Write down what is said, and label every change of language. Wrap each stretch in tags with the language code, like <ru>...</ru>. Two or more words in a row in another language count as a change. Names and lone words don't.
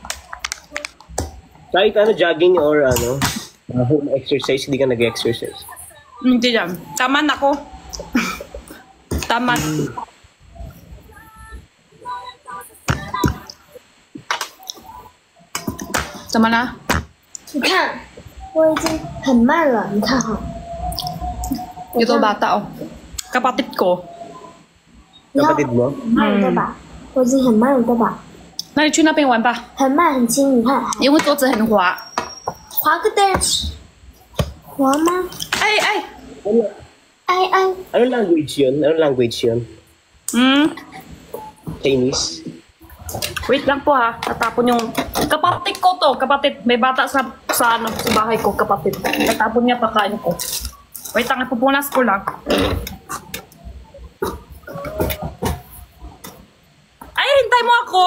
<tl>Kahit jogging or</tl> <en>home exercise,</en> <tl>hindi ka nag-exercise. Hindi yan. Taman ako. Taman. Tama na?</tl> <zh>你看，我已经很慢了，你看哈。</zh> <tl>Ito bata, oh. Kapatid ko. Kapatid mo?</tl> <zh>很慢了对吧？我已经很慢了对吧？那你去那边玩吧，很慢很轻，你看，因为桌子很滑。滑个蛋滑吗？哎哎，哎，</zh> <tl>Ano language yun? Chinese? wait lang po ha. Natapon yung... Kapatid ko to. Kapatid. May bata sa bahay ko. Kapatid. Natapon niya pagkain ko. Wait lang. Ipupunas ko lang. Ay, hintay mo ako?</tl>